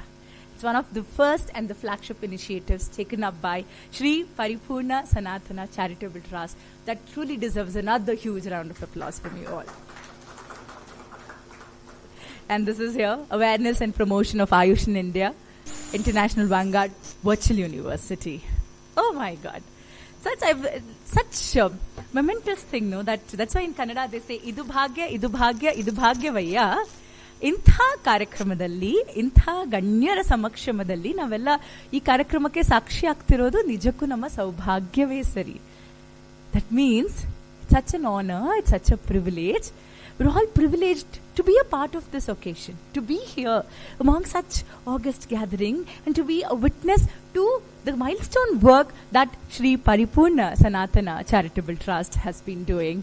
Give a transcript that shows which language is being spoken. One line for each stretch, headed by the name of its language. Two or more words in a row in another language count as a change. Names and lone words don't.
English: It's one of the first and the flagship initiatives taken up by Shri Paripurna Sanatana Charitable Trust that truly deserves another huge round of applause from you all. and this is here, Awareness and Promotion of Ayush in India, International Vanguard Virtual University. Oh my God. Such a momentous thing, no? That's why in Kannada they say,
Kannada: ಇದು ಭಾಗ್ಯ, ಇದು ಭಾಗ್ಯ, ಇದು ಭಾಗ್ಯ ವಯ್ಯ. ಇಂಥ ಕಾರ್ಯಕ್ರಮದಲ್ಲಿ ಇಂಥ ಗಣ್ಯರ ಸಮಕ್ಷಮದಲ್ಲಿ ನಾವೆಲ್ಲ ಈ ಕಾರ್ಯಕ್ರಮಕ್ಕೆ ಸಾಕ್ಷಿ ಆಗ್ತಿರೋದು ನಿಜಕ್ಕೂ ನಮ್ಮ ಸೌಭಾಗ್ಯವೇ ಸರಿ.
English: That means it's such an honor, it's such a privilege. We're all privileged to be a part of this occasion, to be here among such august gathering and to be a witness to the milestone work that Shri Paripurna Sanatana Charitable Trust has been doing.